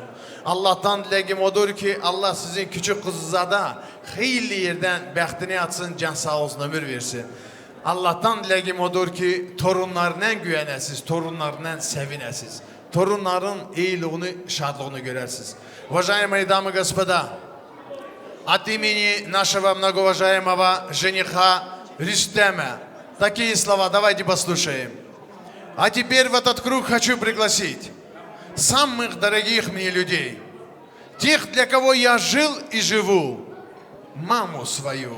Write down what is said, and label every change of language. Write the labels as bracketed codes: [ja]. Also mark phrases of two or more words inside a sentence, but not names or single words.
[az] Allah'tan diləgim odur ki, Allah sizin küçük qızınıza da xeyli yerdən bəxtini açsın, can sağ olsun, ömür versin. Allah'tan diləgim odur ki, torunlarla güvənəsiz, torunlarla sevinəsiz. Torunların eyluğunu, şadlığını görərsiniz. [ru] Уважаемые дамы и господа, от имени нашего многоуважаемого жениха Рустема такие слова давайте послушаем. А теперь в этот круг хочу пригласить самых дорогих мне людей, тех, для кого я жил и живу, маму свою.